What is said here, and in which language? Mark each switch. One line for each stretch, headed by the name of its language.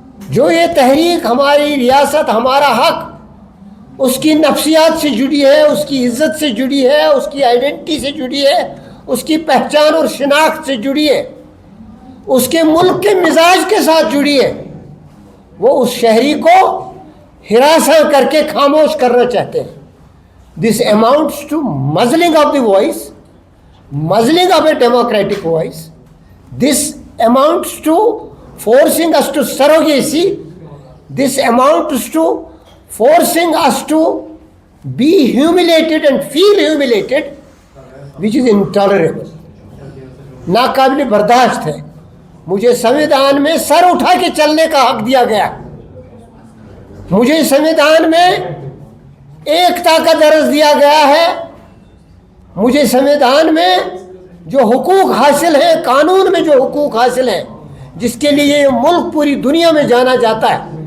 Urdu: جو یہ تحریک ہماری ریاست ہمارا حق اس کی نفسیات سے جڑی ہے، اس کی عزت سے جڑی ہے، اس کی آئیڈینٹی سے جڑی ہے، اس کی پہچان اور شناخت سے جڑی ہے، اس کے ملک کے مزاج کے ساتھ جڑی ہے، وہ اس شہری کو ہراساں کر کے خاموش کرنا چاہتے ہیں۔
English: This amounts to muzzling of the voice, muzzling of a democratic voice. This amounts to forcing us to surrogacy. This amounts to forcing us to be humiliated and feel humiliated, which is intolerable.
Urdu: ناقابل برداشت ہے۔ مجھے سنویدھان میں سر اٹھا کے چلنے کا حق دیا گیا، مجھے سنویدھان میں ایکتا کا درس دیا گیا ہے، مجھے سنویدھان میں جو حقوق حاصل ہیں، قانون میں جو حقوق حاصل ہیں، جس کے لیے یہ ملک پوری دنیا میں جانا جاتا ہے،